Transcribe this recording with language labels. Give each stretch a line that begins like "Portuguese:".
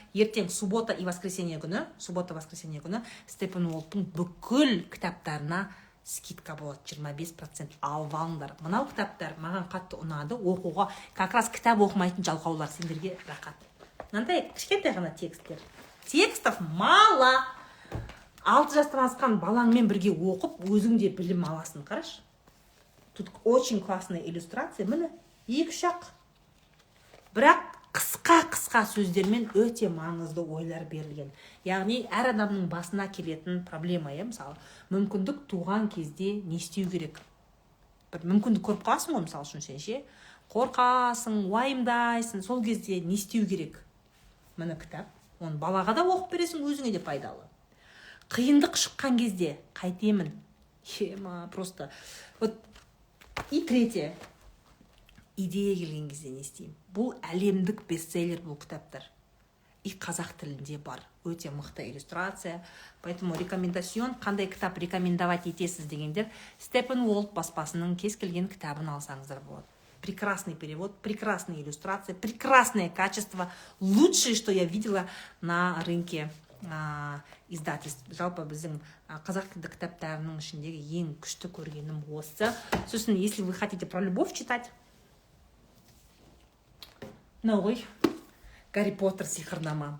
Kazakh: Ертең суббота и воскресенье күні Steppenwolfтың бүкіл кітаптарына скидка болады, 25% алып алыңдар. Мынау кітаптар маған қатты ұнады, оқуға,
Russian: как раз
Kazakh: кітап оқымайтын жалқаулар, сендерге рақат. Мынандай кішкентай ғана тексттер.
Russian: Текстов мало.
Kazakh: 6 жастан асқан балаңмен бірге оқып, өзің де білім аласың. Қараш.
Russian: Тут очень классная иллюстрация.
Kazakh: Міне, 2-3 ақ. Бірақ қысқа сөздермен өте маңызды ойлар берілген. Яғни әр адамның басына келетін проблема, мысалы, мүмкіндік туған кезде не істеу керек? Бір мүмкіндік көріп қаласың ғой, мысалы үшін сен ше, қорқасың, уайымдайсың, сол кезде не істеу керек? Міне кітап. Оны балаға да оқып бересің, өзіңе де пайдалы. Қиындық шыққан кезде қайтемін.
Russian: Просто. Вот. И третье.
Kazakh: Идея келген кезде не істеймін? Бұл әлемдік бестселлер бұл кітаптар. И қазақ тілінде бар. Өте мықты иллюстрация. Поэтому рекомендацион, қандай кітап рекомендовать етесіз дегендер, Steppenwolf баспасының кез келген кітабын алсаңыздар болады.
Russian: Прекрасный перевод, прекрасная иллюстрация, прекрасное качество. Лучшее, что я видела на рынке издательств.
Kazakh: Жалпы біздің қазақ тілді кітаптарының ішіндегі ең күшті көргенім осы.
Russian: Сосын, если вы хотите про любовь читать,
Kazakh: мынау ғой,
Russian: Гарри Поттер сиқырнама.